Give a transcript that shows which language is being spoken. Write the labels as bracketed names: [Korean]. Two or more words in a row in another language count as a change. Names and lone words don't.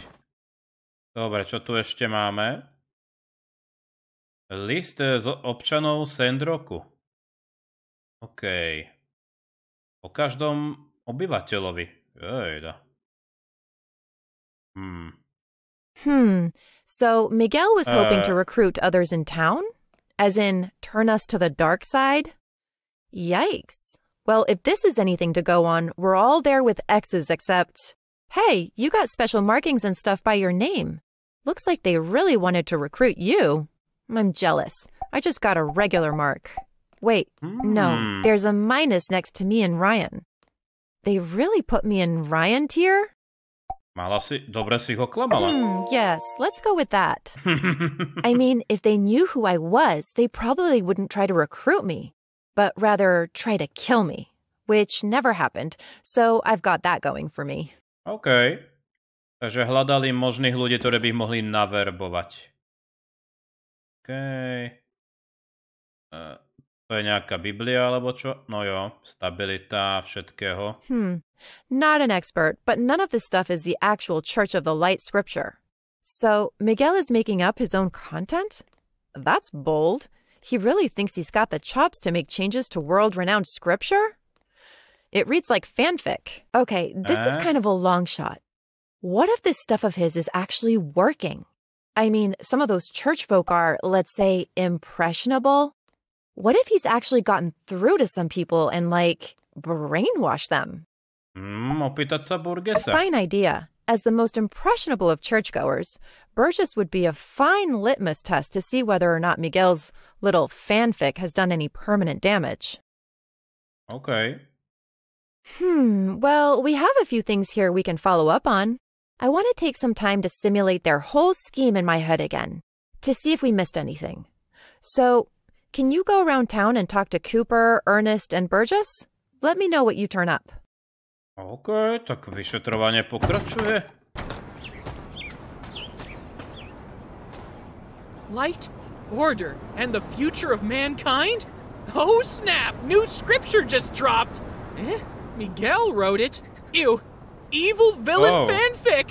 [Slovak] Dobre, čo tu ešte máme? List z občanov Sandrocku. OK. O každom obyvateľovi. Jejda. [English] So Miguel was hoping to recruit others in town? As in, turn us to the dark side? Yikes. Well, if this is anything to go on, we're all there with X's except... Hey, you got special markings and stuff by your name. Looks like they really wanted to recruit you. I'm jealous. I just got a regular mark. Wait, no, there's a minus next to me and Ryan. They really put me in Ryan tier? [Slovak] Dobre si ho klamala. [English] Yes, let's go with that. I mean, if they knew who I was, they probably wouldn't try to recruit me, but rather try to kill me, which never happened, so I've got that going for me. OK. [Slovak] Takže hľadali možných ľudí, ktorí by ich mohli naverbovať. OK. To je nejaká Biblia, alebo čo? No jo, stabilita všetkého. [English] Not an expert, but none of this stuff is the actual Church of the Light scripture. So, Miguel is making up his own content? That's bold. He really thinks he's got the chops to make changes to world-renowned scripture? It reads like fanfic. Okay, this is kind of a long shot. What if this stuff of his is actually working? I mean, some of those church folk are, let's say, impressionable. What if he's actually gotten through to some people and, like, brainwashed them? [Slovak] Opýtať sa Burgesa. [English] A fine idea. As the most impressionable of churchgoers, Burgess would be a fine litmus test to see whether or not Miguel's little fanfic has done any permanent damage. Okay. Well, we have a few things here we can follow up on. I want to take some time to simulate their whole scheme in my head again, to see if we missed anything. So, can you go around town and talk to Cooper, Ernest, and Burgess? Let me know what you turn up. [Slovak] OK, tak vyšetrovanie pokračuje. [English] Light, order, and the future of mankind? Oh snap! New scripture just dropped! Miguel wrote it. Ew. Evil villain fanfic!